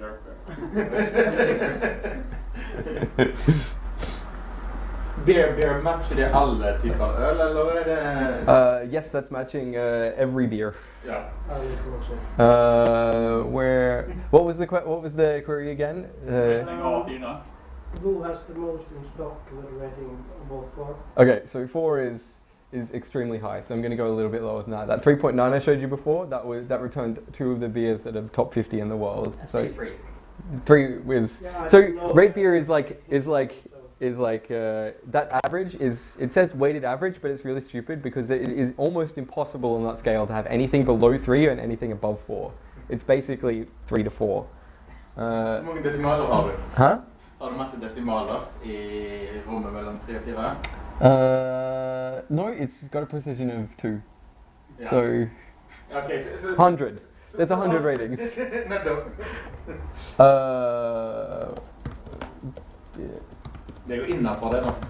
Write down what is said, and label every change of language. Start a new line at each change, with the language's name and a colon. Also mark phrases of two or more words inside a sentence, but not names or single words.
Swedish: Beer matcher det alla typer av öl, eller är det?
English: Yes, that's matching every beer. Yeah. What was the query again? Who has the most in stock with a rating above 4? Okay, so 4 is extremely high, so I'm going to go a little bit lower than that. That 3.9 I showed you before, that returned 2 of the beers that are top 50 in the world. So 3 is so rate beer is like is like that average is, it says weighted average, but it's really stupid because it is almost impossible on that scale to have anything below 3 and anything above 4. It's basically 3 to 4.
Norwegian: Hvor mange desimaler har du? Hæ? Har du masse desimaler i rommet mellom 3 og 4?
English: No, it's got a precision of 2. Yeah. So Okay, so 100. There's 100 ratings.
Norwegian: Nettopp.
English: Yeah.
Norwegian: Det er jo innenfor det da.